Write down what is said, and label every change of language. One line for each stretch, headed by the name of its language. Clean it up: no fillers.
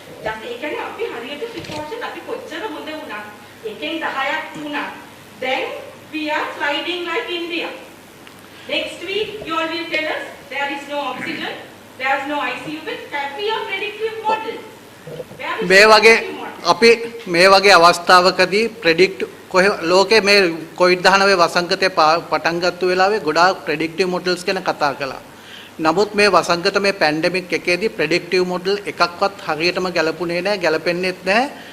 Sinhala: ඒ කියන්නේ අපි හරියට ප්‍රිකෝෂන් අපි කොච්චර හොඳ වුණා. එකෙන් 10ක් වුණා.
English: Then we are sliding like India. Next week you all will tell us there is no oxygen, there is no ICU bed. Have we a predictive model?
Sinhala: මේ වගේ අපි මේ වගේ අවස්ථාවකදී ප්‍රෙඩික්ට් ලෝකේ මේ COVID-19 වසංගතය පටන් ගත්ත වෙලාවේ ගොඩාක් ප්‍රෙඩික්ටිව් මොඩල්ස් ගැන කතා කළා. නමුත් මේ වසංගත මේ පැන්ඩමික් එකේදී ප්‍රෙඩික්ටිව් මොඩල් එකක්වත් හරියටම ගැලපුණේ නැහැ, ගැලපෙන්නේත් නැහැ.